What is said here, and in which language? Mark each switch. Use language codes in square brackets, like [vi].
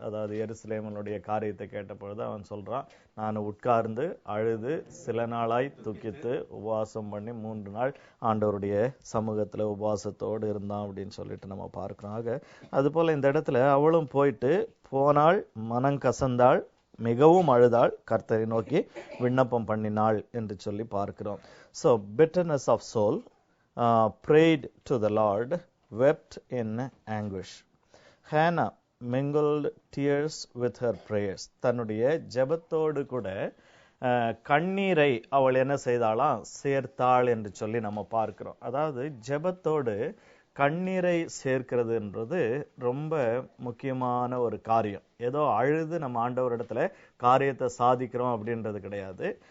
[ta] அதாவது எருசலேமினுடைய காரியத்தை கேட்ட பொழுது அவன் சொல்றான், நான் உட்கார்ந்து அழுது சில நாளாய் துக்கித்து உபவாசம் பண்ணி 3 நாள் ஆண்டவருடைய சமூகத்துல உபவாசத்தோடு இருந்தான் அப்படின்னு சொல்லிட்டு நம்ம பார்க்கிறோம். ஆக அது போல இந்த இடத்துல அவளும் போயிட்டு போனாள், மனம் கசந்தாள், மிகவும் அழுதாள், கர்த்தரை நோக்கி விண்ணப்பம் பண்ணினாள் என்று சொல்லி பார்க்கிறோம். [en] So bitterness of soul, prayed to the Lord, wept in anguish. Hannah mingled tears with her prayers. [ta] தன்னுடைய ஜெபத்தோடு கூட கண்ணீரை அவள் என்ன செய்தாளாம், சேர்த்தாள் என்று சொல்லி நம்ம பார்க்கிறோம். அதாவது ஜெபத்தோடு கண்ணீரை சேர்க்கிறதுன்றது ரொம்ப முக்கியமான ஒரு காரியம். ஏதோ அழுது நம்ம ஆண்டவரிடத்துல காரியத்தை சாதிக்கிறோம் அப்படின்றது கிடையாது.